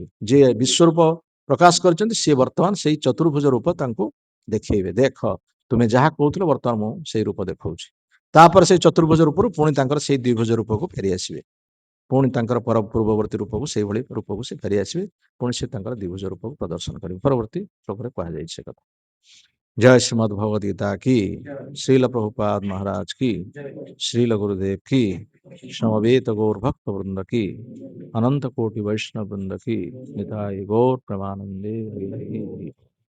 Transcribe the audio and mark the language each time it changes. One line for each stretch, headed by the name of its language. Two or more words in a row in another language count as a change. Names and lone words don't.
Odia: ଯିଏ ବିଶ୍ୱରୂପ ପ୍ରକାଶ କରିଛନ୍ତି ସିଏ ବର୍ତ୍ତମାନ ସେଇ ଚତୁର୍ଭୁଜ ରୂପ ତାଙ୍କୁ ଦେଖେଇବେ, ଦେଖ ତୁମେ ଯାହା କହୁଥିଲ ବର୍ତ୍ତମାନ ମୁଁ ସେଇ ରୂପ ଦେଖଉଛି। ତାପରେ ସେଇ ଚତୁର୍ଭୁଜ ରୂପରୁ ପୁଣି ତାଙ୍କର ସେଇ ଦ୍ୱିଭୁଜ ରୂପକୁ ଫେରି ଆସିବେ, ପୁଣି ତାଙ୍କର ପୂର୍ବବର୍ତ୍ତୀ ରୂପକୁ ସେଇଭଳି ରୂପକୁ ସେ ଫେରି ଆସିବେ, ପୁଣି ସେ ତାଙ୍କର ଦ୍ୱିଭୁଜ ରୂପକୁ ପ୍ରଦର୍ଶନ କରିବେ। ପରବର୍ତ୍ତୀ ଶ୍ଲୋକରେ କୁହାଯାଇଛି ସେ କଥା।
Hindi: जय श्रीमद् भगवद गीता की, श्रील प्रभुपाद महाराज की, श्रील गुरुदेव की, समवेत गौर भक्त वृंद की, अनंत कोटि वैष्णव वृंद की, निताय गौर प्रेमानंदे हरि हरि।